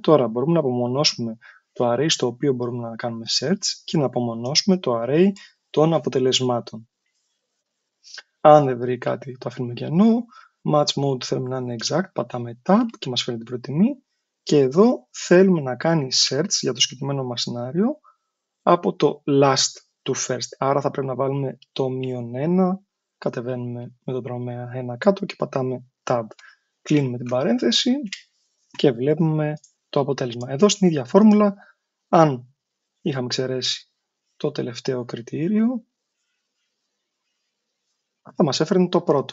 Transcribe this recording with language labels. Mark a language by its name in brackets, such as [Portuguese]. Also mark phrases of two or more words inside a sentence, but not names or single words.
[Greek] Τώρα μπορούμε να απομονώσουμε το array στο οποίο μπορούμε να κάνουμε search και να απομονώσουμε το array των αποτελεσμάτων. Αν δεν βρει κάτι, το αφήνουμε κενό. [English] Match mode [Greek] θέλουμε να είναι exact, πατάμε tab και μας φέρνει την πρώτη τιμή. Και εδώ θέλουμε να κάνει search για το συγκεκριμένο μας σενάριο από το [English] last to first. [Greek] Άρα θα πρέπει να βάλουμε το -1, κατεβαίνουμε με τον τρομέα 1 κάτω και πατάμε tab. Κλείνουμε την παρένθεση και βλέπουμε το αποτέλεσμα. Εδώ στην ίδια φόρμουλα, αν είχαμε εξαιρέσει το τελευταίο κριτήριο, θα μας έφερνε το πρώτο.